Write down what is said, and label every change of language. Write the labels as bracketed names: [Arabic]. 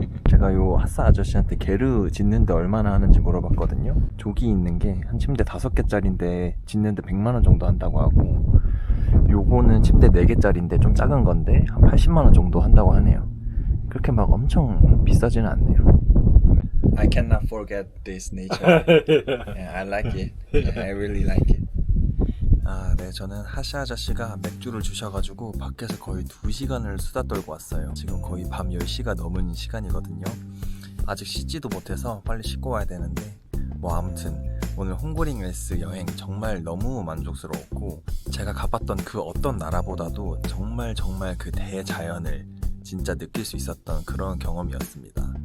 [Korean] 제가 요 하사 아저씨한테 게르 짓는데 얼마나 하는지 물어봤거든요. 조기 있는 게 한 침대 5개짜리인데 짓는데 100만원 정도 한다고 하고, 요거는 침대 4개짜리인데 좀 작은 건데 한 80만원 정도 한다고 하네요. 그렇게 막 엄청 비싸지는 않네요. [English] I cannot forget this nature. Yeah, I like it. Yeah, I really like it. [Korean] 아, 네, 저는 하시 아저씨가 맥주를 주셔가지고 밖에서 거의 2시간을 수다 떨고 왔어요. 지금 거의 밤 10시가 넘은 시간이거든요. 아직 씻지도 못해서 빨리 씻고 와야 되는데 뭐 아무튼 오늘 홍고링 웰스 여행 정말 너무 만족스러웠고 제가 가봤던 그 어떤 나라보다도 정말 그 대자연을 진짜 느낄 수 있었던 그런 경험이었습니다.